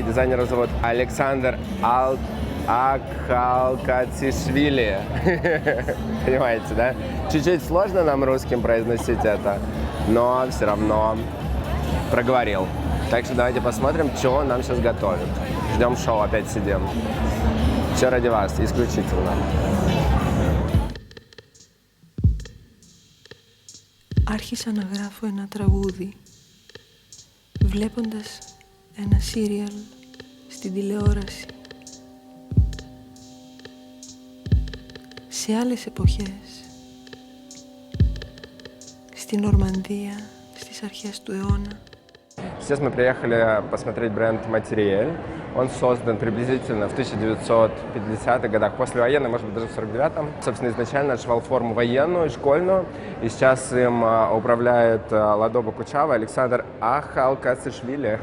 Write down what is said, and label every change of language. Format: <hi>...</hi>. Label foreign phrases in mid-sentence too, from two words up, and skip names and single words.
<ru>Дизайнера зовут Александр Акхалкацишвили. Понимаете, да? Чуть-чуть сложно нам русским произносить это, но все равно проговорил. Так что давайте посмотрим, что он нам сейчас готовит. Ждем шоу, опять сидим. Все ради вас, исключительно.</ru> <el>Άρχισα να γράφω ένα τραγούδι, βλέποντας ένα σύριαλ στην τηλεόραση. Σε άλλες εποχές, στην Νορμανδία, στις αρχές του αιώνα.</el> <ru>Сейчас мы приехали посмотреть бренд Materiel. Он создан приблизительно в 1950-х годах, послевоенный, может быть, даже в 49-м. Собственно, изначально отшивал форму военную, школьную. И сейчас им управляет Ладоба Кучава Александр Ахалкацишвили.</ru>